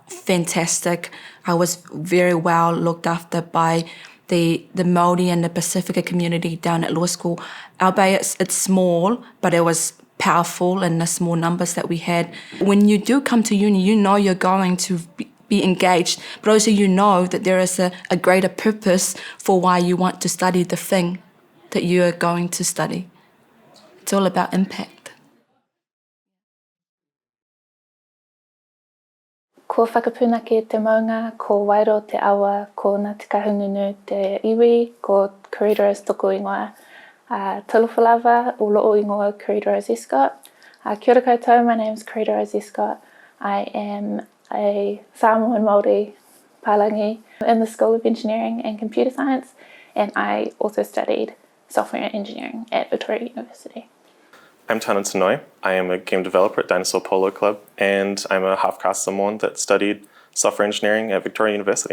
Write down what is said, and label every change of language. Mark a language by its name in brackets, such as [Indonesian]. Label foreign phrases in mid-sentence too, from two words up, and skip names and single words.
[English] I was very well looked after by the Māori and the Pasifika community down at law school, albeit it's small, but it was powerful in the small numbers that we had. When you do come to uni, you know you're going to be engaged, but also you know that there is a greater purpose for why you want to study the thing that you are going to study. It's all about impact. [Māori] Ko whakapuna te maunga, ko wairo te awa, ko ngā tika hungunu te iwi, ko Corridors toko ingoa. [Samoan] Talofa lava, o loo ingoa Corridors Escott. [Māori] Kia ora koutou, [English] my name is Corridors Escott. I am a Samoan Māori Palangi in the School of Engineering and Computer Science, and I also studied software engineering at Victoria University. I'm Tana Tanoi. I am a game developer at Dinosaur Polo Club, and I'm a half-caste Samoan that studied software engineering at Victoria University.